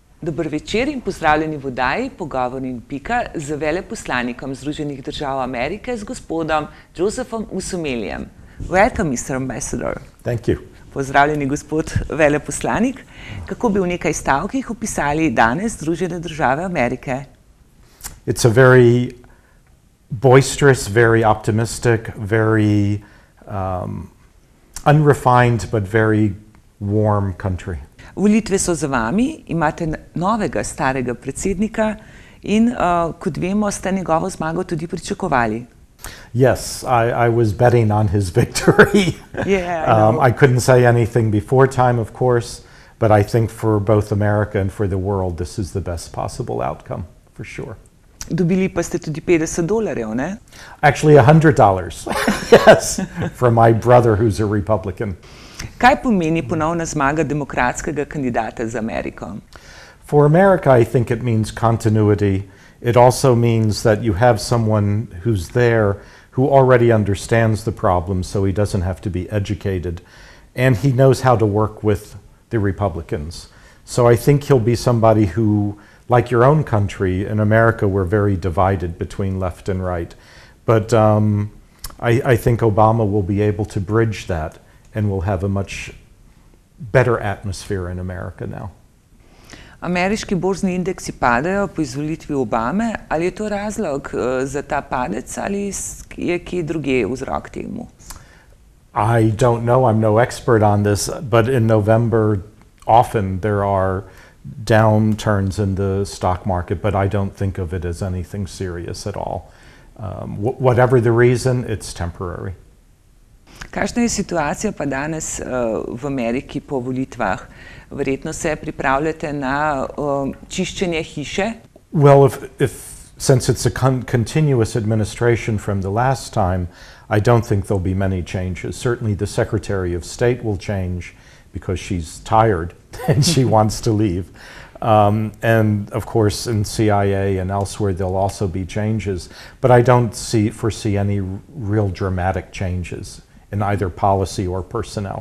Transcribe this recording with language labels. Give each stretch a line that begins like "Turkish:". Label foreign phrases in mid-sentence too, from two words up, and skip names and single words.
Slovenian: Dober večer in pozdravljeni v oddaji Pogovor in pika z veleposlanikom Združenih držav Amerike z gospodom Josephom Usumeljem.
English: Welcome, Mr. Ambassador. Thank you.
Slovenian: Pozdravljeni, gospod veleposlanik. Kako bi v nekaj stavkih opisali danes Združene države Amerike?
English: It's a very boisterous, very optimistic, very unrefined but very warm country.
Slovenian: Volitve so za vami, imate novega starega predsednika in kot vemo, ste njegovo zmago tudi pričakovali.
English: Yes, I was betting on his victory. Yeah, I couldn't say anything before time, of course, but I think for both America and for the world, this is the best possible outcome, for sure.
Slovenian: Dobili pa ste tudi $50, ne?
English: Actually, $100, yes, from my brother who's a Republican.
Slovenian: Kaj pomeni ponovna zmaga demokratskega kandidata za Ameriko?
English: For America, I think it means continuity. It also means that you have someone who's there who already understands the problem, so he doesn't have to be educated, and he knows how to work with the Republicans. So I think he'll be somebody who, like your own country, in America we're very divided between left and right. But I think Obama will be able to bridge that and we'll have a much better atmosphere in America now.
Slovenian: Ameriški borzni indeksi padajo po izvolitvi Obame. Ali je to razlog za ta padec ali je kje drugje vzrok temu?
English: I don't know, I'm no expert on this, but in November often there are downturns in the stock market, but I don't think of it as anything serious at all. Whatever the reason, it's temporary.
Slovenian: Kakšna je situacija pa danes v Ameriki po volitvah? Verjetno se pripravljate na čiščenje hiše?
English: Well, since it's a continuous administration from the last time, I don't think there'll be many changes. Certainly the Secretary of State will change because she's tired and she wants to leave. And of course in CIA and elsewhere there'll also be changes, but I don't foresee any real dramatic changes in either policy or personnel.